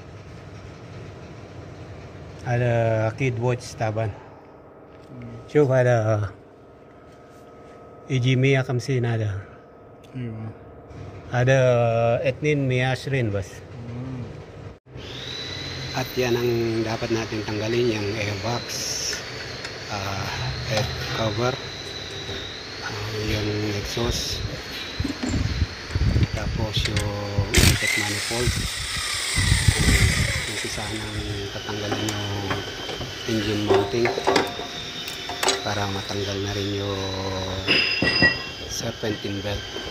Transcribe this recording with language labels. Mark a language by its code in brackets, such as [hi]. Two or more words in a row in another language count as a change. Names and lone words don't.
[ar] هذا أكيد واتش طبعا. شوف هذا يجي 150 هذا. ايوه هذا 220 بس. [tl] At yan ang dapat natin tanggalin, yung airbox, [en] head cover, [tl] yung exhaust, tapos yung [en] intake manifold. [tl] Umpisa nang tatanggalin yung [en] engine mounting [tl] para matanggal na rin yung [en] serpentine belt.